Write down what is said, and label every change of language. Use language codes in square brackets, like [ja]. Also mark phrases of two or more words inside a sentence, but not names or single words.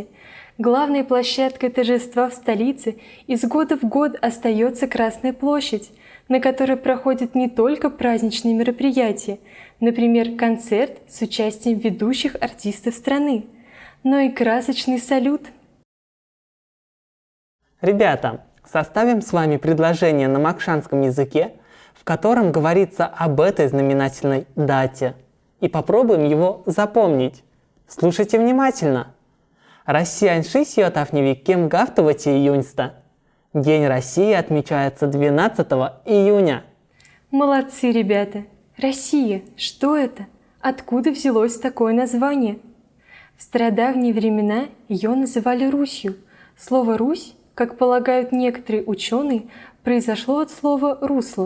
[ru] Главной площадкой торжества в столице из года в год остается Красная площадь, на которой проходят не только праздничные мероприятия, например, концерт с участием ведущих артистов страны, но и красочный салют. Ребята, составим с вами предложение на макшанском языке, в котором говорится об этой знаменательной дате, и попробуем его запомнить. Слушайте внимательно. [mdf] Россиянь-ши сиотафневик кем гафтовати июньста. [ru] День России отмечается 12 июня. Молодцы, ребята! Россия, что это? Откуда взялось такое название? В стародавние времена ее называли Русью. Слово «Русь», как полагают некоторые ученые, произошло от слова «русло».